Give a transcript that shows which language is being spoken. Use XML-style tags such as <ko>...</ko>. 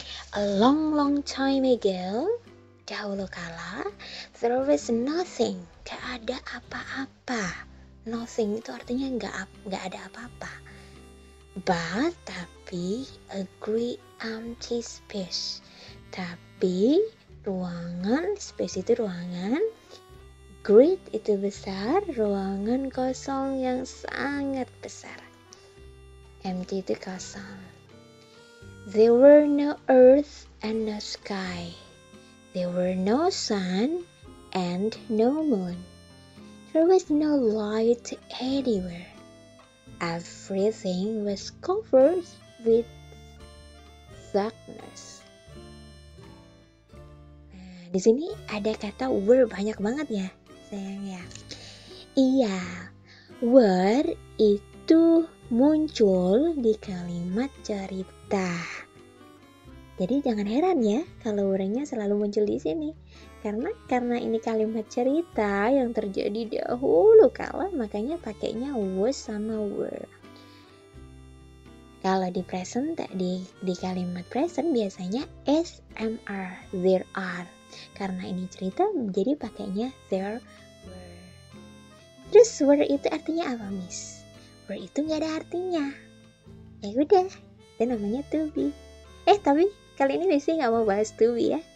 <en>A long, long time ago,</en> <id>dahulu kala,</id> <en>there was nothing,</en> <id>gak ada apa-apa. Nothing itu artinya gak ada apa-apa. But, tapi,</id> <en>a great empty space.</en> <id>Tapi, ruangan, space itu ruangan, great itu besar, ruangan kosong yang sangat besar. Empty itu kosong.</id> <en>There were no earth and no sky. There were no sun and no moon. There was no light anywhere. Everything was covered with darkness.</en> <id>Nah, di sini ada kata were banyak banget ya, sayang ya. Iya, were itu muncul di kalimat cerita. Jadi jangan heran ya kalau were-nya selalu muncul di sini. Karena ini kalimat cerita yang terjadi dahulu kala, makanya pakainya was sama were. Kalau di present, di kalimat present biasanya SMR,</id> <en>there are.</en> <id>Karena ini cerita, jadi pakainya</id> <en>there were.</en> <id>Terus were itu artinya apa, Miss? Were itu nggak ada artinya. Ya udah, itu namanya to be. Tapi kali ini Miss nggak mau bahas to be ya.</id>